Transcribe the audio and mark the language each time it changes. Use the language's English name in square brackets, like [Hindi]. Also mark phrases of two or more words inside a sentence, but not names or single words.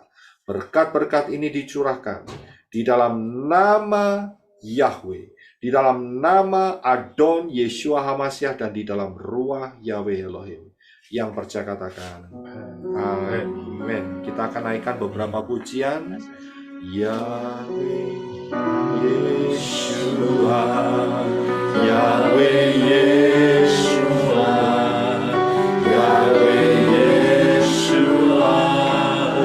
[Indonesian] Berkat-berkat ini dicurahkan di dalam nama Yahweh, di dalam nama Adon Yeshua HaMashiach, dan di dalam Ruah Yahweh Elohim. Yang percaya katakan amin. Kita akan naikkan beberapa pujian. Yahweh Yeshua, Yahweh Yeshua, Yahweh Yeshua,